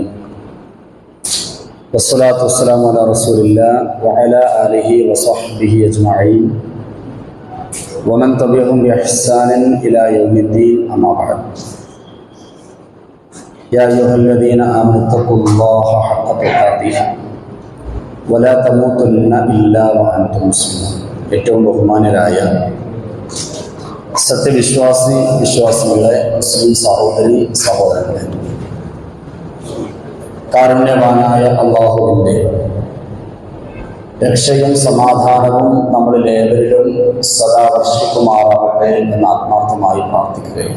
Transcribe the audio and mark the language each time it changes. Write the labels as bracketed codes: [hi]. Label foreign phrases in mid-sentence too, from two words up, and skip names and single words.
[ar] والصلاة والسلام على رسول الله وعلى آله وصحبه أجمعين. ومن تبعهم بإحسان إلى يوم الدين أما بعد. يا أيها الذين آمنوا اتقوا الله حق تقاته ولا تموتن إلا وأنتم مسلمون. [ml] ഏറ്റവും ബഹുമാനരായ വിശ്വാസികളെ മുസ്ലിം സഹോദരി സഹോദരങ്ങളെ, കാരുണ്യവാനായ അല്ലാഹുവിൻ്റെ രക്ഷയും സമാധാനവും നമ്മളിലേവരിലും സദാ വർഷിക്കുമാറാകട്ടെ എന്ന് ആത്മാർത്ഥമായി പ്രാർത്ഥിക്കുകയാണ്.